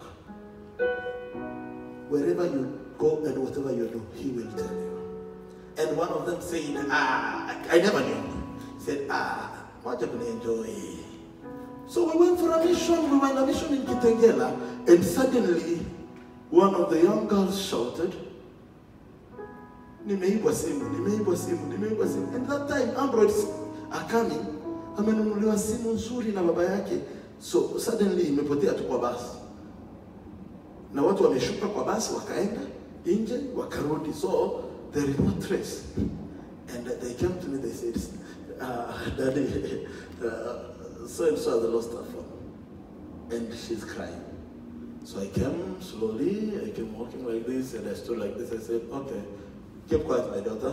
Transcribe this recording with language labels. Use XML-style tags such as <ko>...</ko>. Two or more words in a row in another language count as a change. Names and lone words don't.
<en>Wherever you go and whatever you do, he will tell you. And one of them said, I never knew. He said, what are you going to enjoy? So we went for a mission. We were on a mission in Kitengela, and suddenly one of the young girls shouted,</en> <sw>nimeibwa simu, nimeibwa simu, nimeibwa simu.</sw> <en>And that time Androids are coming.</en> <sw>Amenunuliwa simu nzuri na baba yake. So suddenly imepotea tu kwa basi. Na watu wameshuka kwa basi wakaenda nje wakarudi.</sw> <en>So there is no trace. And they came to me, they said, Daddy, so and so has lost her phone. And she's crying. So I came slowly, I came walking like this, and I stood like this. I said, okay, keep quiet, my daughter.</en>